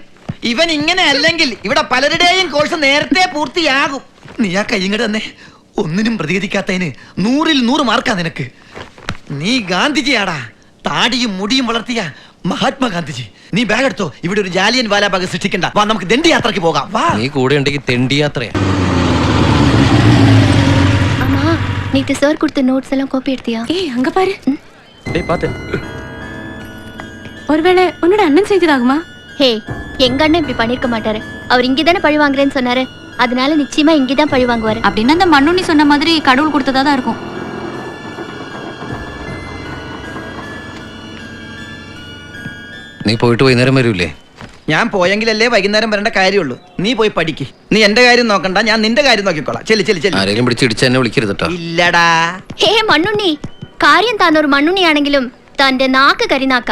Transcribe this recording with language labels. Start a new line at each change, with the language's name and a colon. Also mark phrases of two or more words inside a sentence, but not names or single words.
Malayalam: ഇവൻ ഇങ്ങനെ അല്ലെങ്കിൽ ഇവിടെ പലരുടെയും കോഴ്സ് നേരത്തെ പൂർത്തിയാകും. നീ ആ കയ്യങ്ങട് തന്നെ. ഒന്നിനും പ്രതികരിക്കാത്തതിന് 100-ൽ 100 മാർക്കാ നിനക്ക്. നീ ഗാന്ധിജിയാടാ. താടിയും മുടിയും വളർത്തിയ മഹാത്മാഗാന്ധിജി. നീ ബാഗ് എടുത്തോ. ഇവിടെ ഒരു ജാലിയൻ വാലാബാഗ് സൃഷ്ടിക്കണ്ട. വാ, നമുക്ക് ദണ്ഡി യാത്രക്ക് പോകാം. വാ. നീ കൂടെ ഉണ്ടെങ്കിൽ തെണ്ടി യാത്രയാ.
Tamil: அம்மா, நேத்து சார் கொடுத்த நோட்ஸ் எல்லாம் காப்பி எடுத்தியா? ஏய் அங்க பாரு. டேய் பாத்து. ஒருவேளை உன்னோட அண்ணன் செஞ்சதாகுமா? ஹே, எங்க அண்ணன் இப்படி பண்ணிருக்க மாட்டாரு. அவர் இங்கதானே பழி வாங்குறேன்னு சொன்னாரு. அதனால நிச்சயமா இங்கதான் பழி வாங்குவாரு. அப்படின்னா அந்த மண்ணுண்ணி சொன்ன மாதிரி கடவுள் கொடுத்ததா தான் இருக்கும்.
Malayalam: നീ പോയിട്ട് വൈകുന്നേരം വരൂലേ? ഞാൻ പോയെങ്കിലല്ലേ വൈകുന്നേരം വരേണ്ട കാര്യമുള്ളൂ. നീ പോയി പഠിക്ക്. നീ എന്റെ കാര്യം നോക്കണ്ട, ഞാൻ നിന്റെ കാര്യം നോക്കിക്കോളാം. ചെല്ലി ചെല്ലി ചെല്ലി. ആരെങ്കിലും പിടിച്ചിടിച്ച് എന്നെ വിളിക്കരുത് കേട്ടോ. ഇല്ലടാ. ഹേ മണ്ണുണ്ണി, കാര്യം താൻ ഒരു മണ്ണുണ്ണിയാണെങ്കിലും തന്റെ നാക്ക് കരിനാക്ക.